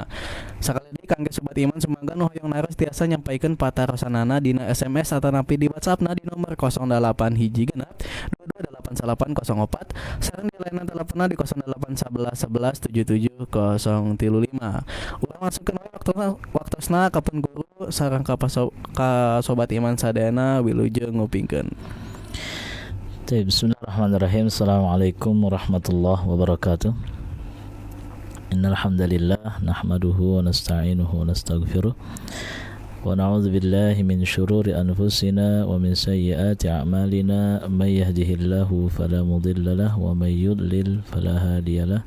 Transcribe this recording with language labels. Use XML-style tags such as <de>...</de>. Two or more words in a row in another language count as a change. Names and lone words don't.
<su>Sakali deui kangge sobat iman sumangga nu hoyong naros tiasa nyampaikeun patarosanana dina SMS atau napi di WhatsAppna di nomor 08 hiji genep 228904 sareng di layanan teleponna di 0811 11 77 035. Urang masukkeun waktosna ka pun guru sareng ka sobat iman sadayana wilujeng ngupingkeun.</su> <ar>بسم الله الرحمن الرحيم. السلام عليكم ورحمة الله وبركاته. إن الحمد لله نحمده ونستعينه ونستغفره ونعوذ بالله من شرور أنفسنا ومن سيئات أعمالنا من يهده الله فلا مضل له ومن يضلل فلا هادي له.</ar>